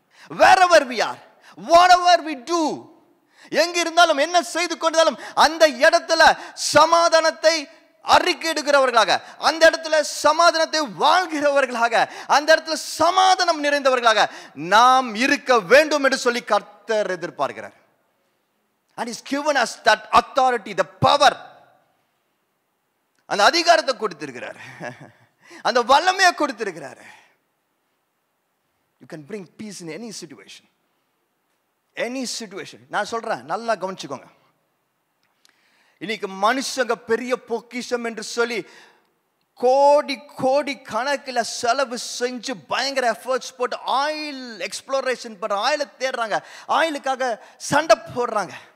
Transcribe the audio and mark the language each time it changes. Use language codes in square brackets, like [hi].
[en] Wherever we are, whatever we do, [ta] எங்க இருந்தாலும் என்ன செய்து கொண்டாலும் அந்த இடத்துல சமாதானத்தை அறிக்கையிடுகிறவர்களாக, அந்த இடத்துல சமாதானத்தை வாழ்கிறவர்களாக, அந்த இடத்துல சமாதானம் நிறைந்தவர்களாக நாம் இருக்க வேண்டும் என்று சொல்லி கர்த்தர் எதிர்பார்க்கிறார். [en] And he's given us that authority, the power. [ta] அந்த அதிகாரத்தை கொடுத்திருக்கிறார், அந்த வல்லமையை கொடுத்திருக்கிறார். [en] You can bring peace in any situation. Any situation. [ta] நான் சொல்றேன், நல்லா கவனிச்சுக்கோங்க. இன்னைக்கு மனுஷங்க பெரிய பொக்கிஷம் என்று சொல்லி கோடி கணக்கில் செலவு செஞ்சு பயங்கர எஃபர்ட்ஸ் போட்டு ஆயில் எக்ஸ்ப்ளோரேஷன் பண்ற, ஆயிலை தேடுறாங்க, ஆயிலுக்காக சண்டை போடுறாங்க.